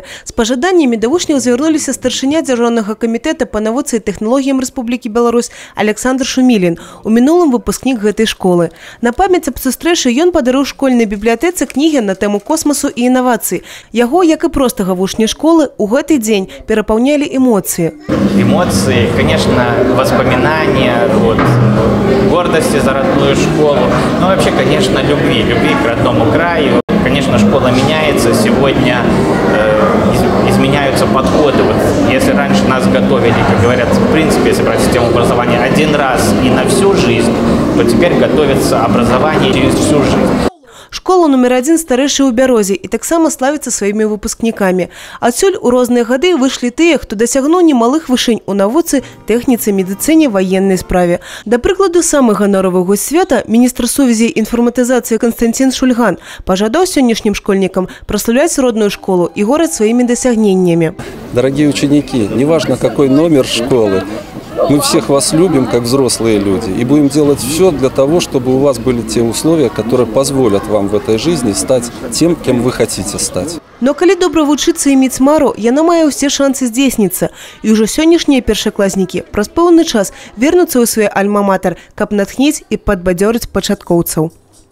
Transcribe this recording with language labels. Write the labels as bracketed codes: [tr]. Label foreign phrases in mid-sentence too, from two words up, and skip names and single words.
[be] З пажаданнямі да вучняў звярнуліся старшыня дзяржаўнага камітэта па навуцы і тэхналогіям Рэспублікі Беларусь Александр Шумілін, у мінулым выпускнік гэтай школы. На памяць аб сустрэчы ён падарыў школьнай бібліятэцы кнігі на тэму космасу і інавацый. Яго, як і простага вучня школы, у гэты дзень перапаўнялі эмоцыі. [ru] Эмоции, конечно, воспоминания, гордости за родную школу, но вообще, конечно, любви к родному краю. Конечно, школа меняется, сегодня изменяются подходы. Если раньше нас готовили, как говорят, в принципе, если брать систему образования один раз и на всю жизнь, то теперь готовится образование через всю жизнь. [be] Школа номер 1 старэйшая ў Бярозе і таксама славіцца сваімі выпускнікамі. Адсюль у розныя гады выйшлі тыя, хто дасягнуў немалых вышынь у навуцы, тэхніцы, медыцыне, ваеннай справе. Да прыкладу, самы ганоравы госць свята, міністр сувязі і інфарматызацыі Константин Шульган, пажадаў сённяшнім школьнікам праславляць [ru] родную школу и город своими досягнениями. Дорогие ученики, неважно какой номер школы, мы всех вас любим, как взрослые люди, и будем делать все для того, чтобы у вас были те условия, которые позволят вам в этой жизни стать тем, кем вы хотите стать. [be] Но калі добра вучыцца і мець мару, яна мае ўсе шансы здзейсніцца. І ўжо сённяшнія першакласнікі праз пэўны час вернуцца ў свой альма-матэр, каб натхніць і падбадзёрыць пачаткоўцаў.